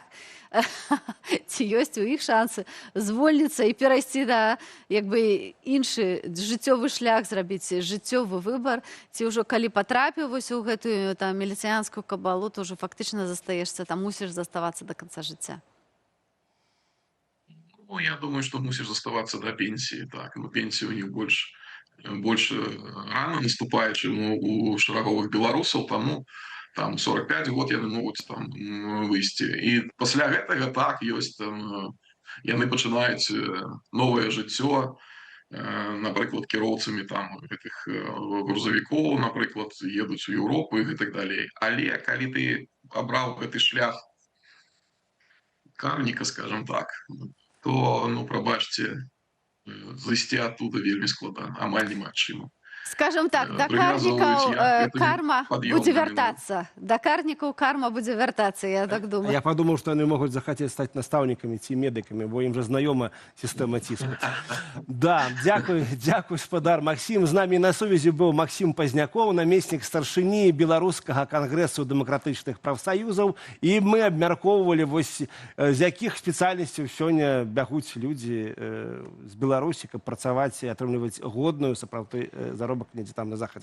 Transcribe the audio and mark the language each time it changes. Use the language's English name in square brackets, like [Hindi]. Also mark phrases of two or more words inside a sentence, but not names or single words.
[Belarusian] Ці ёсць у іх шансы звольніцца і перайсці на іншы жыццёвы шлях, зрабіць жыццёвы выбар, ці ўжо калі патрапіў вось у гэтую там міліцыянскую кабалу, то ўжо фактычна застаешься там, мусіш заставацца да канца жыцця. [Russian] Ну, я думаю, что мусишь оставаться до пенсии. Так, но пенсия у них больше рано наступает, чем у шараговых белорусов. [Belarusian] Там 45 год яны могуць там выйсці. І пасля гэтага так ёсць там яны пачынаюць новае жыццё, напрыклад, кіроўцамі там гэтых грузавікоў, напрыклад, едуць у Еўропу і гэтак далей. Але калі ты абраў гэты шлях карніка, скажем так, то, прабачце, зайсці оттуда вельмі складана, амаль немагчыма. Скажем так, да карнікаў карма будзе вяртацца. Да карнікаў карма будзе вяртацца, я так думаю. [Russian] Я подумал, что они могут захотеть стать наставниками ці медиками, [Belarusian] бо им же знайома система ціску. Да, дякую, спадар Максим. З нами на сувязі был Максим Пазняков, намеснік старшыні Беларускага кангрэсу дэмакратычных прафсаюзаў. І мы абмяркоўвалі, з якіх спецыяльнасцяў сёння бягуць людзі з Беларусі, каб працаваць і атрымліваць годную сапраўды заробак недзе там на захадзе.